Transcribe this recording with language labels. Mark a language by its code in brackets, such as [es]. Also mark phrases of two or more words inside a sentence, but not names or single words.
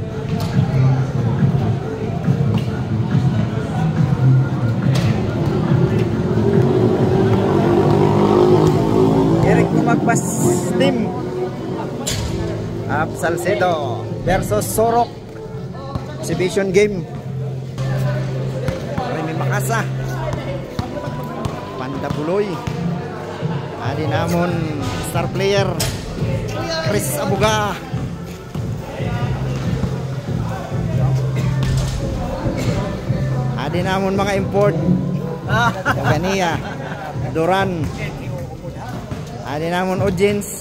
[en] Eric Lumagbas team of Salcedo versus Sorok exhibition game. [war] Remy Makasa, Panda Buloy, adi namon [en] star player [war] Chris Abuga, adi namon mga import Gania Duran, adi namon audience.